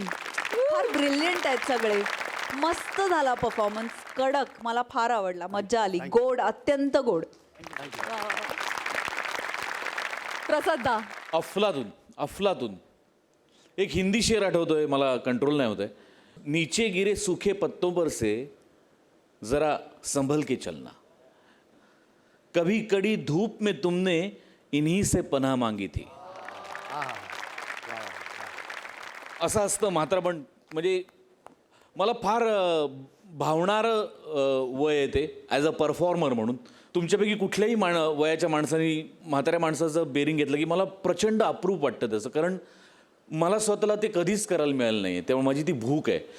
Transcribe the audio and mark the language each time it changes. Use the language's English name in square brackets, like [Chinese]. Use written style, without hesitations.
[Marathi] फार ब्रिलियंट आहेत सगळे. मस्त झाला परफॉर्मन्स. कडक. मला फार आवडला. मज्जा आली. गोड अत्यंत गोड. प्रसादा अफलातून अफलातून एक हिंदी शेर आठवतोय मला कंट्रोल नाही होत आहे. [Hindi] नीचे गिरे सूखे पत्तों पर से जरा संभल के चलना. कभी कड़ी धूप में तुमने इन्हीं से पनाह मांगी थी. [Marathi] असं असतं मात्र पण म्हणजे मला फार भावणारं वय आहे ते [English] as a performer [Marathi] म्हणून. तुमच्यापैकी कुठल्याही वयाच्या माणसाने म्हाताऱ्या माणसाचं बेरिंग घेतलं की मला प्रचंड अप्रूप वाटतं त्याचं. कारण मला स्वतःला ते कधीच करायला मिळालं नाही. त्यामुळे माझी ती भूक आहे.